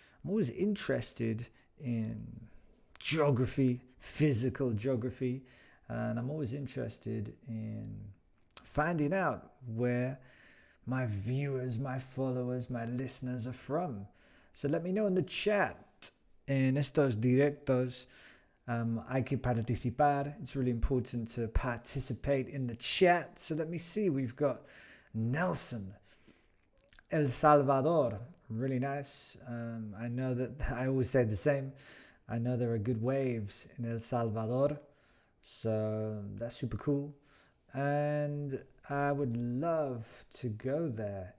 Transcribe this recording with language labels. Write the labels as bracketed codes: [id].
[en] I'm always interested in geography, physical geography, and I'm always interested in finding out where my viewers, my followers, my listeners are from. So let me know in the chat. [es] En estos directos hay que participar. [en] It's really important to participate in the chat. So let me see. We've got Nelson, El Salvador. Really nice. I know that I always say the same. I know there are good waves in El Salvador. So that's super cool. And I would love to go there.